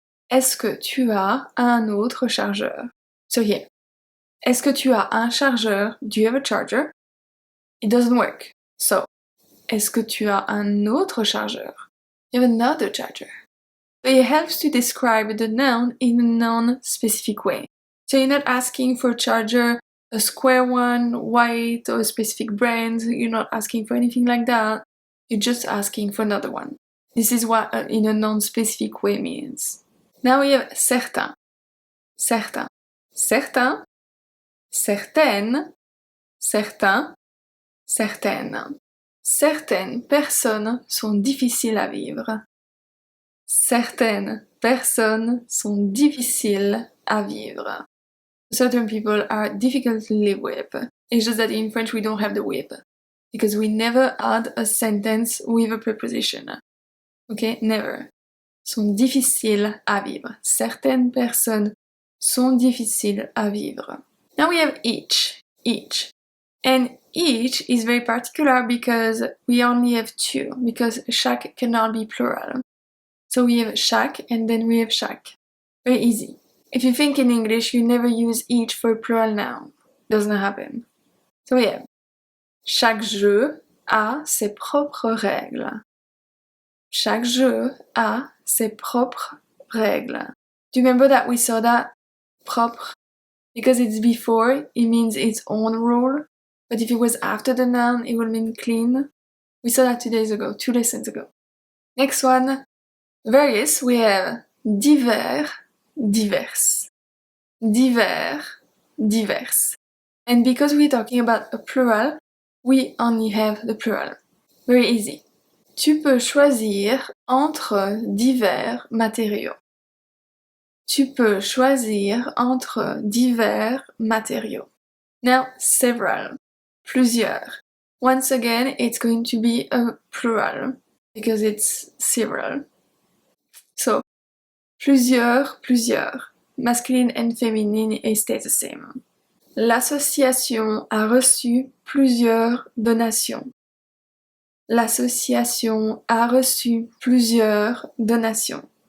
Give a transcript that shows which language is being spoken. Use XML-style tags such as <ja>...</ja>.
<fr>Est-ce que tu as un autre chargeur?</fr> <en>So here,</en> <fr>est-ce que tu as un chargeur?</fr> <en>Do you have a charger? It doesn't work.</en> <fr>So, est-ce que tu as un autre chargeur?</fr> <en>You have another charger. But it helps to describe the noun in a non-specific way. So you're not asking for a charger, a square one, white, or a specific brand. You're not asking for anything like that. You're just asking for another one. This is what in a non-specific way means. Now we have certain, certain, certain, certaine, certain, certaine.</en> <fr>Certaines personnes sont difficiles à vivre. Certaines personnes sont difficiles à vivre.</fr> <en>Certain people are difficult to live with. It's just that in French we don't have the with, because we never add a sentence with a preposition. Okay, never.</en> <fr>Sont difficiles à vivre. Certaines personnes sont difficiles à vivre.</fr> <en>Now we have each, each. And each is very particular because we only have two, because chaque cannot be plural. So we have chaque and then we have chaque. Very easy. If you think in English, you never use each for a plural noun. Doesn't happen. So we have</en> <fr>chaque jeu a ses propres règles. Chaque jeu a ses propres règles.</fr> <en>Do you remember that we saw that? Propre. Because it's before, it means its own rule. But if it was after the noun, it would mean clean. We saw that 2 days ago, 2 lessons ago. Next one, various, we have divers, divers. Divers, divers. And because we're talking about a plural, we only have the plural. Very easy.</en> <fr>Tu peux choisir entre divers matériaux. Tu peux choisir entre divers matériaux.</fr> <en>Now, several. Plusieurs. Once again, it's going to be a plural because it's several.</en> <fr>So, plusieurs, plusieurs.</fr> <en>Masculine and feminine, it stays the same.</en> <fr>L'association a reçu plusieurs donations. L'association a reçu plusieurs donations.</fr>